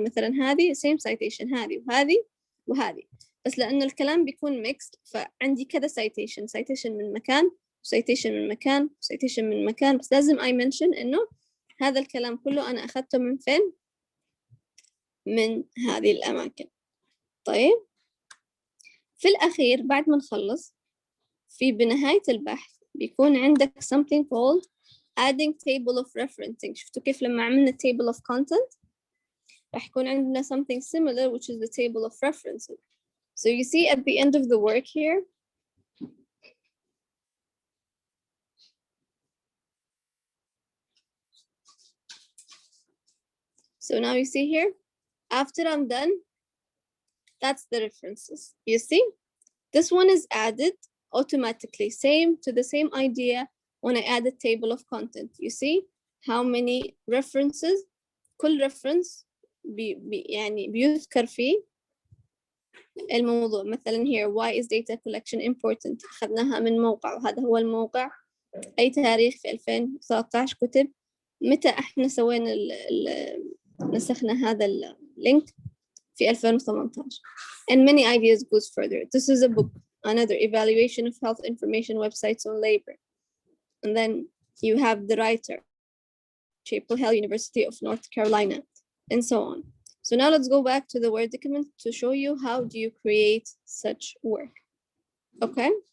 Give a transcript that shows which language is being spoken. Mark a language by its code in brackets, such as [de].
[ar] مثلا هذه [en] same citation, [ar] هذه وهذه وهذه, بس لأنه الكلام بيكون mixed فعندي كذا citation من مكان, citation من مكان, citation من مكان, بس لازم [en] I mention [ar] إنه هذا الكلام كله أنا أخذته من فين؟ من هذه الأماكن. طيب في الأخير بعد ما نخلص في بنهاية البحث بيكون عندك [en] something called adding table of referencing. [ar] شفتوا كيف لما عملنا [en] table of content [ar] راح يكون عندنا [en] something similar which is the table of referencing. So you see at the end of the work here So now you see here, after I'm done, that's the references. You see, this one is added automatically, same to the same idea when I add a table of content. You see how many references, [ar] كل [en] reference [ar] يعني بيذكر فيه الموضوع. مثلا [en] here, why is data collection important؟ [ar] أخذناها من موقع، وهذا هو الموقع. أي تاريخ في 2013 كتب. متى احنا سوينا نسخنا هذا اللينك في 2018. [en] And many ideas goes further. This is a book, another evaluation of health information websites on labor. And then you have the writer, Chapel Hill University of North Carolina, and so on. So now let's go back to the Word document to show you how do you create such work. Okay.